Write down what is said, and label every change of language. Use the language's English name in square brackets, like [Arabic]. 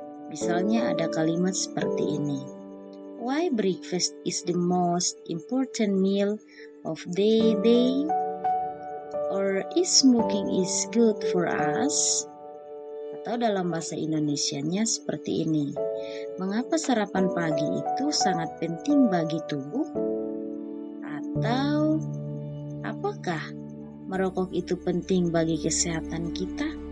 [Indonesian] Misalnya ada kalimat seperti ini. [English] Why breakfast is the most important meal of the day? Or is smoking is good for us? [Indonesian] Atau dalam bahasa Indonesianya seperti ini. Mengapa sarapan pagi itu sangat penting bagi tubuh? Atau apakah merokok itu penting bagi kesehatan kita?